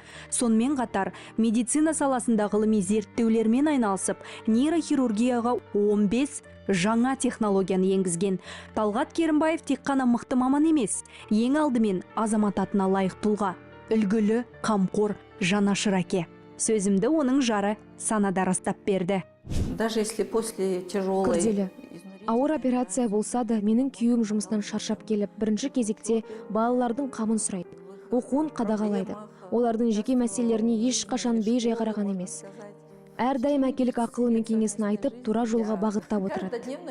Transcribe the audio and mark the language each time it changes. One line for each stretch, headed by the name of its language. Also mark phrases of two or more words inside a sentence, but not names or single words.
Kazakh: Сонымен қатар медицина саласында ғылыми зерттеулермен айналысып, нейрохирургияға 15 жаңа технологияны енгізген. Талғат Керімбаев тек қана мықты маман емес, ең алдымен азамат атына лайық тұлға, үлгілі, қамқор, жанашыр әке. Сөзімді оның жары санада растап берді.
Russian: Даже если после тяжелой...
Kazakh: Күрделі. Ауыр операция болса да, менің күйеуім жұмыстан шаршап келіп, бірінші кезекте балалардың қамын сұрайды. Оқуын қадағалайды. Олардың жеке мәселелеріне ешқашан бей-жай қараған емес. Әрдайым әкелік ақылы мен кеңесін айтып, тура жолға бағыттап отырады.